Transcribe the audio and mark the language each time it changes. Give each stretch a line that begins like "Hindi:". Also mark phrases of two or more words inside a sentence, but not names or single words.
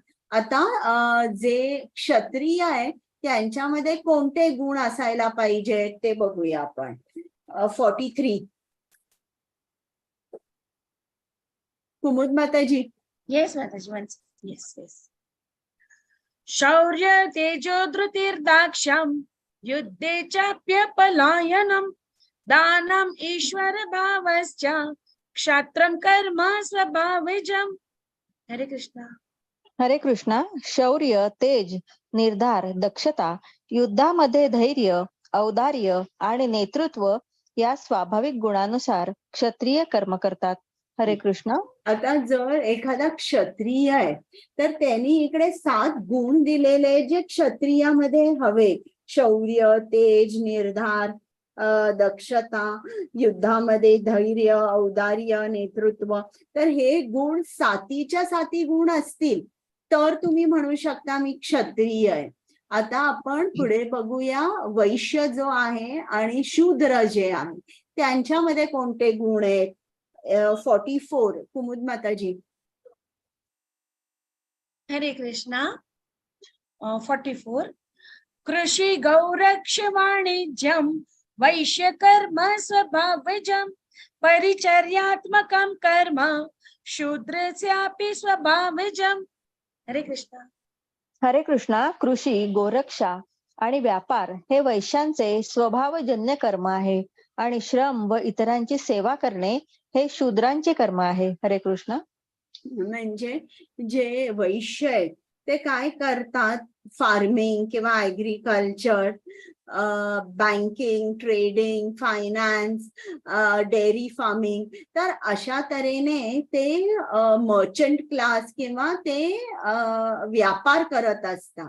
Marathi: आता जे क्षत्रिय आहे त्यांच्यामध्ये कोणते गुण असायला पाहिजे ते बघूया आपण. 43 कुमुद माताजी.
English: Yes माताजी. Yes yes.
Sanskrit: शौर्य तेजो धृतिर्दाक्ष्यम युद्धे चाप्यपलायनम दानम ईश्वर भावश्च क्षात्रम कर्म स्वभावजम.
Marathi: हरे कृष्णा. हरे कृष्णा. शौर्य, तेज, निर्धार, दक्षता, युद्धामध्ये धैर्य, औदार्य आणि नेतृत्व या स्वाभाविक गुणानुसार क्षत्रिय कर्म करतात. हरे कृष्णा. आता जर एखादा क्षत्रिय आहे तर त्यांनी इकडे 7 गुण दिलेले जे क्षत्रियामध्ये हवे. शौर्य, तेज, निर्धार, दक्षता, युद्धामध्ये धैर्य, औदार्य, नेतृत्व. तर हे गुण 7च्या 7 गुण असतील तर तुम्ही म्हणू शकता मी क्षत्रिय आहे. आता आपण पुढे बघूया वैश्य जो आहे आणि शूद्र जे आहे त्यांच्यामध्ये कोणते गुण आहेत. 44 कुमुद माताजी. हरे कृष्णा.
Sanskrit: 44 कृषी गौरक्ष वाणिज्यम वैश्य कर्म स्वभावजम परिचर्यात्मकम कर्म शूद्रस्यापि स्वभावजम.
Marathi: हरे कृष्णा. हरे कृष्णा. कृषी, गोरक्षा आणि व्यापार हे वैश्यांचे स्वभावजन्य कर्म आहे आणि श्रम व इतरांची सेवा करणे हे शूद्रांचे कर्म आहे. हरे कृष्णा. म्हणजे जे वैश्य आहेत ते काय करतात.
English: फार्मिंग किंवा agriculture, banking, trading, finance, dairy farming.
Marathi: तर अशा तऱ्हेने ते
English: merchant class
Marathi: किंवा ते व्यापार करत असतात.